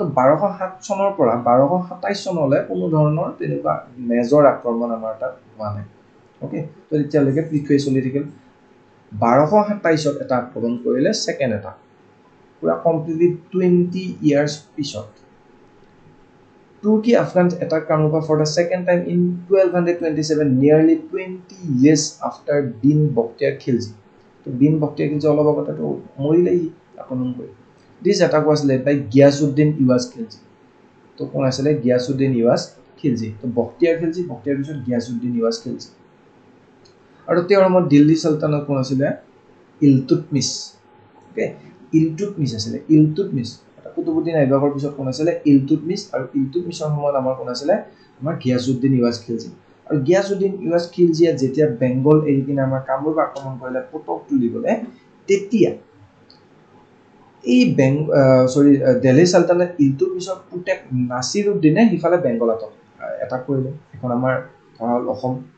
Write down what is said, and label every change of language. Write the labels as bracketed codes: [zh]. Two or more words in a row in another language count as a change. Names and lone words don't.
[as] 1207 চনৰ পৰা 1227 চনলৈ কোনো ধৰণৰ তেনেকুৱা মেজৰ আক্ৰমণ আমাৰ তাত হোৱা নাই ওকে তো এতিয়ালৈকে পৃথুৱে চলি থাকিল 1227 এটা আক্ৰমণ কৰিলে সেকেন্ড এটা পুৰা [en] completely 20 years [as] পিছত [en] Turkey Afghans attacked Kamupa for the second time in 1227 nearly 20 years after Din Bakhtiar Khilji [as] তো Din Bakhtiar Khilji অলপ আগতে তো মৰিলেই আক্ৰমণ কৰি [en] This attack was led by Ghiyasuddin Iwas Khilji [as] তো কোন আছিল Ghiyasuddin Iwas Khilji তো Bakhtiar পিছত Ghiyasuddin Iwas Khilji আৰু তেওঁৰ নামত দিল্লী সালতানাত কোন আছিল ইলতুৎমিছ ওকে ইলতুৎমিছ আছিল ইলতুৎমিছ কুতুবুদ্দিন আইবাকৰ পিছত কোন আছিল ইলতুৎমিছ আৰু ইলতুৎমিছৰ সময়ত আমাৰ কোন আছিল আমাৰ Ghiyasuddin Iwas Khilji আৰু Ghiyasuddin Iwas Khiljiয়ে যেতিয়া বেংগল এৰি কিনে আমাৰ কামৰূপ আক্ৰমণ কৰিলে পটক তুলিবলে তেতিয়া এই দিল্লী সালতানাত ইলতুৎমিছৰ পুতেক নাছিৰুদ্দিনে হিফালে বেংগলত এটাক কৰিলে এখন আমাৰ অসম